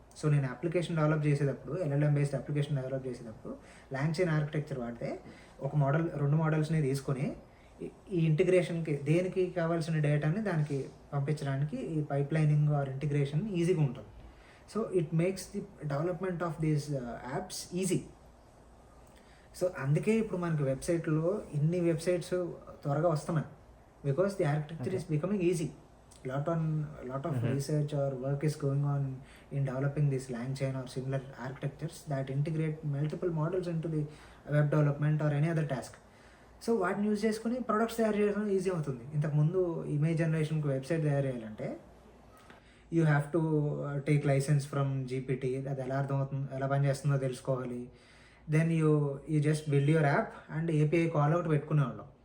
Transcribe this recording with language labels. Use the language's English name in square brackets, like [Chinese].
[Telugu] So నేను application develop చేసేటప్పుడు LLM based application develop చేసేటప్పుడు LangChain ఆర్కిటెక్చర్ వాడితే ఒక మోడల్ 2 మోడల్స్ని తీసుకొని ఈ ఇంటిగ్రేషన్కి దేనికి కావాల్సిన డేటాని దానికి పంపించడానికి ఈ పైప్ లైనింగ్ ఆర్ ఇంటిగ్రేషన్ ఈజీగా ఉంటుంది. [English] So it makes the development of these apps easy. [Telugu] So అందుకే ఇప్పుడు మనకి వెబ్సైట్లో ఇన్ని వెబ్సైట్స్ త్వరగా వస్తున్నాయి, [English] Because the architecture is becoming easy. lot of research or work is going on in developing this LangChain or similar architectures that integrate multiple models into the web development or any other task. [Telugu] So వాటిని use చేసుకుని products తయారు చేయడం easy అవుతుంది. ఇంతకుముందు image జనరేషన్కి website తయారు చేయాలంటే [English] you have to take licence from GPT, [Telugu] అది ఎలా అర్థమవుతుందో ఎలా పనిచేస్తుందో తెలుసుకోవాలి. [English] Then you just build your app and API call out పెట్టుకునేవాళ్ళం.